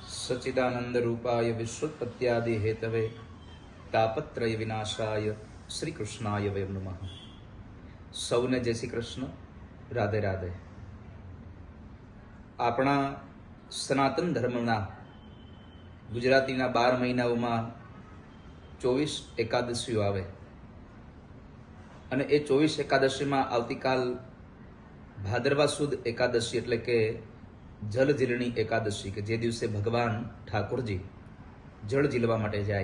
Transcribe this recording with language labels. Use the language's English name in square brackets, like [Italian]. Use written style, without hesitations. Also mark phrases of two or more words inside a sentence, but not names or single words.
[Sanskrit] सच्चिदानंद रूपाय विश्वोत्पत्त्यादि हेतवे तापत्रय विनाशाय श्री कृष्णाय वयं नमः। [Gujarati] સૌને જય શ્રી કૃષ્ણ, રાધે રાધે। આપણા સનાતન ધર્મના ગુજરાતીના 12 મહિનાઓમાં 24 એકાદશીઓ આવે અને એ 24 એકાદશીમાં આવતીકાલ ભાદરવા સુદ એકાદશી એટલે કે જલજીલણી એકાદશી, કે જે દિવસે ભગવાન ઠાકોરજી જળ ઝીલવા માટે જાય।